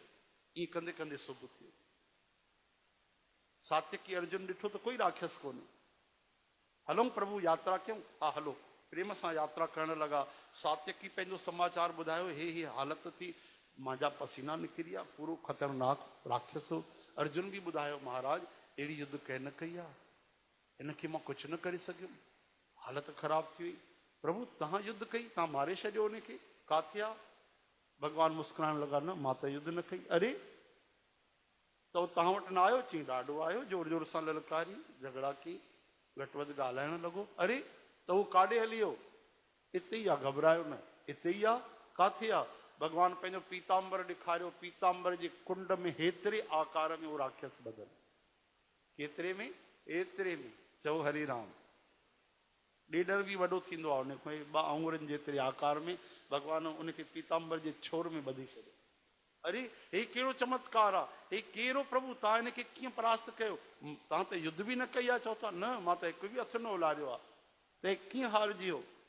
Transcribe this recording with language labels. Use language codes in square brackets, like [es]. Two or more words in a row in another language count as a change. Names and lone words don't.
[sd] ईअं कंदे कंदे सुबुह थी वियो। सात्यकी अर्जुन ॾिठो त कोई राक्षस कोन्हे। हलूं प्रभु यात्रा कयूं? हा हलो। प्रेम सां यात्रा करण लॻा। सात्यकी पंहिंजो समाचार ॿुधायो, हे हालत थी, मुंहिंजा पसीना निकिरी विया, पूरो ख़तरनाक राक्षस हो। अर्जुन बि ॿुधायो, महाराज अहिड़ी युद्ध कंहिं न कई आहे, हिनखे मां कुझु न करे सघियुमि, हालत ख़राब थी वई। प्रभु तव्हां युद्ध कई, तव्हां मारे छॾियो हुनखे, काथे आहे? भगवान मुस्कुराइण लॻा, न मां त युद्ध न कई। अरे त तव्हां वटि न आयो? चई ॾाढो आयो, जोर जोर सां ललकारी, झगड़ा की, घटि वधि ॻाल्हाइण लॻो। अरे त उहो काॾे हली वियो? हिते ई आहे, घबरायो न, हिते ई आहे। काथे आहे? भगवान पंहिंजो पीताम्बर ॾेखारियो, पीताम्बर जे कुंड में हेतिरे आकार में उहो राक्षस बदल। केतिरे में? एतिरे में। चओ हरे राम। ॾेढर बि वॾो थींदो आहे उनखे, 2 आङुरनि जेतिरे आकार में भगवान उनखे पीताम्बर जे छोर में ॿधी छॾियो। अरे हे कहिड़ो चमत्कार आहे, हे कहिड़ो प्रभु, तव्हां हिनखे कीअं परास्त कयो? तव्हां त युद्ध बि न कई आहे, चओ था न मां त हिकु बि हथु न उलारियो आहे, त कीअं हारजी वियो?